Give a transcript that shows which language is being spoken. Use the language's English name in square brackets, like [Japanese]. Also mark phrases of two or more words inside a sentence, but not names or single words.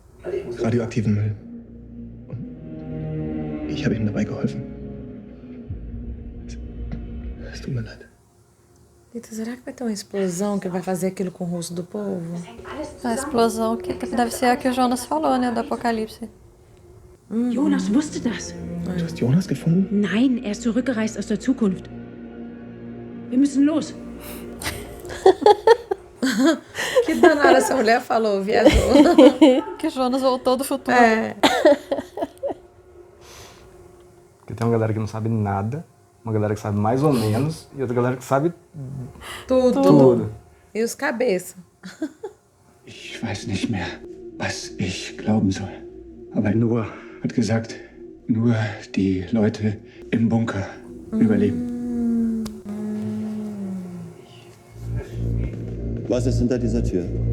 [German] Radioaktiven Müll. Und ich habe ihm dabei geholfen. tut mir leid. [Portuguese] Eita, será que vai ter uma explosão que vai fazer aquilo com o rosto do povo? A explosão que deve ser a que o Jonas falou, né? Do Apocalipse. [German] Jonas wusste das. Du hast Jonas gefunden? Nein, er ist zurückgereist aus der Zukunft. Wir müssen los. [Portuguese] Que danada essa mulher falou, viajou. Que Jonas voltou do futuro. É. Porque tem uma galera que não sabe nada, uma galera que sabe mais ou menos, e outra galera que sabe tudo. E os cabeças. [German] Ich weiß nicht mehr, was ich glauben soll. Aber Noah hat gesagt, nur die Leute im Bunker überleben. Was ist hinter dieser Tür?